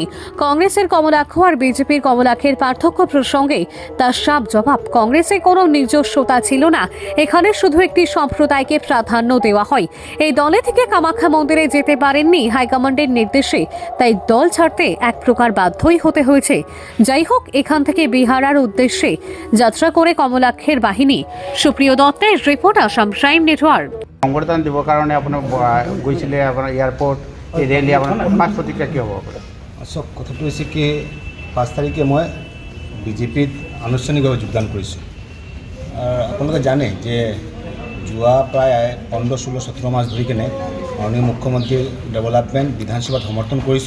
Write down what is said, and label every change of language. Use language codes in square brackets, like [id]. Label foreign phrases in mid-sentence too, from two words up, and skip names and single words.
[bn] কংগ্রেসের কমলাক্ষ আর বিজেপির কমলাক্ষের পার্থক্য প্রসঙ্গে তার সাপ জবাব, কংগ্রেসে কোনো নিজস্বতা ছিল না, এখানে শুধু একটি সম্প্রদায়কে প্রাধান্য দেওয়া হয়। এই দলে থেকে কামাখ্যা মন্দিরে যেতে পারেননি হাইকমান্ডের নির্দেশে, তাই দল ছাড়তে এক প্রকার বাধ্যই হতে হয়েছে। যাই হোক, এখান থেকে বিহারার উদ্দেশ্যে যাত্রা করে কমলাক্ষের বাহিনী। সুপ্রিয় দত্তের রিপোর্ট, আসাম প্রাইম নেটওয়ার্ক। [as] সংবর্ধনা দিবৰ কাৰণে আপোনাৰ গৈছিলে আপোনাৰ এয়াৰপৰ্ট এই ৰেলি আপোনাৰ ফাৰ্ষ্ট প্ৰতিক্ৰিয়া কি হ'ব? চব কথাটো হৈছে কি 5 তাৰিখে মই বিজেপিত আনুষ্ঠানিকভাৱে যোগদান কৰিছোঁ। আপোনালোকে জানে যে যোৱা প্ৰায় 15-16-17 মাস ধৰি কেনে মাননীয় মুখ্যমন্ত্ৰীৰ ডেভেলপমেণ্ট বিধানসভাত সমৰ্থন কৰিছোঁ।